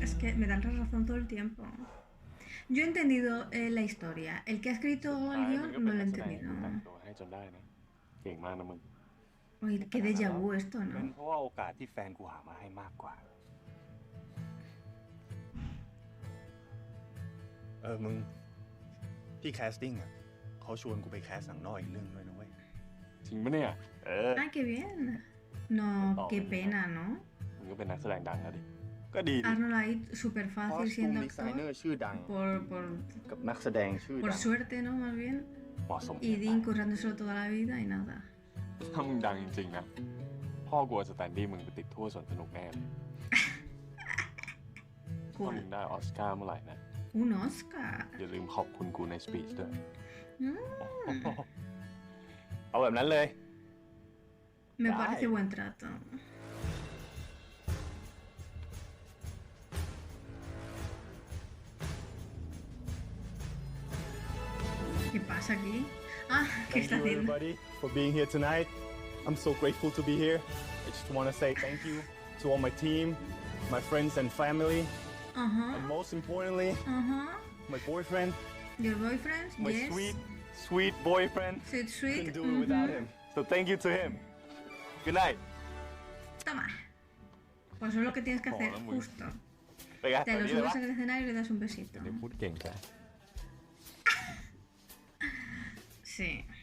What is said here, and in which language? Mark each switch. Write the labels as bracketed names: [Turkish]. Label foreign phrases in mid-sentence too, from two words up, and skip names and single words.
[Spanish] Es que me dan la razón todo el tiempo. Yo he entendido la historia. El que ha escrito el guión no lo he entendido. [Thai] ให้จนได้นะเก่งมากนะมึง [Spanish] Oye, qué déjà vu esto, [Thai] เป็น [Spanish] ¿no? [Thai] เพราะว่าโอกาสที่แฟนกูหามาให้มากกว่า มึงที่แคสติ้งอ่ะเขาชวนกูไปแคสหนังนอกอีกเรื่องด้วยนะเว้ย จริงปะเนี่ย [Spanish] Ay, qué bien. No, qué pena, ¿no? [Thai] มึงก็เป็นนักแสดงดังนะดิ ก็ดีดิ [Spanish] Arnold ahí súper [Thai] คอ [Spanish] fácil [Thai] สตูม [Spanish] siendo [Thai] ดีไซเนอ [Spanish] actor. [Thai] ร์ชื่อดัง [Spanish] Por [Thai] กับนักแสดงชื่อ [Spanish] por [Thai] ดัง [Spanish] suerte, ¿no? Más bien. [Thai] เหมาะสม [Spanish] Y Dean currándoselo toda la vida y nada. [Thai] ถ้ามึงดังจริงๆนะ พ่อกลัวสแตนดี้มึงไปติดทั่วสวนสนุกแน่เลยถ้ามึงได้ออสการ์เมื่อไหร่นะ [Spanish] Un Oscar. [Thai] อย่าลืมขอบคุณกูในสปีชด้วย [Spanish] Mm, [Thai] เอาแบบนั้นเลย [Spanish] me parece buen trato. ¿Qué pasa aquí? Ah, ¿qué [English] Thank [Spanish] está [English] you [Spanish] haciendo? [English] everybody for being here tonight. I'm so grateful to be here. I just want to say thank you to all my team, my friends and family, [Spanish] Ajá, [English] and most importantly, [Spanish] ajá. [English] my boyfriend, Your boyfriend? my Yes. sweet boyfriend. Sweet. Couldn't do it without him. So thank you to him. Good night. [Spanish] Toma. Pues eso es lo que tienes que hacer, Joder, muy- justo. Venga, Te lo salí de subes va. en el escenario y le das un besito. [Thai] เดี๋ยวพูดเก่งจ้ะ [Spanish] Sí.